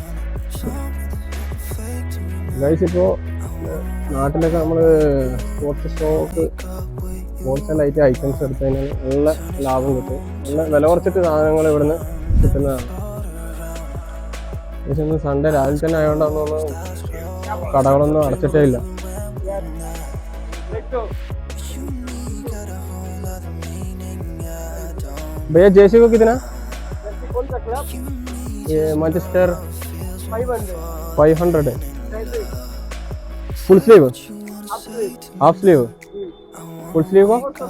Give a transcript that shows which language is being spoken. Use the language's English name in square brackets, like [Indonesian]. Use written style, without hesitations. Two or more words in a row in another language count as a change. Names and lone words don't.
[Malayalam] ഗൈസ്, ഇപ്പോൾ നാട്ടിലൊക്കെ നമ്മൾ [English] sports stock wholesale items [Malayalam] എടുത്തു കഴിഞ്ഞാൽ നല്ല ലാഭം കിട്ടും. നല്ല വില കുറച്ചിട്ട് സാധനങ്ങൾ ഇവിടുന്ന് കിട്ടുന്നതാണ്. പക്ഷെ ഇന്ന് സൺഡേ രാവിലെ തന്നെ ആയതുകൊണ്ടാണെന്ന് കടകളൊന്നും അടച്ചിട്ടേ ഇല്ല. [Hindi] भैया जैसी को कितना? ये मैनचेस्टर 500 है. [English] full sleeve, half sleeve, full sleeve को?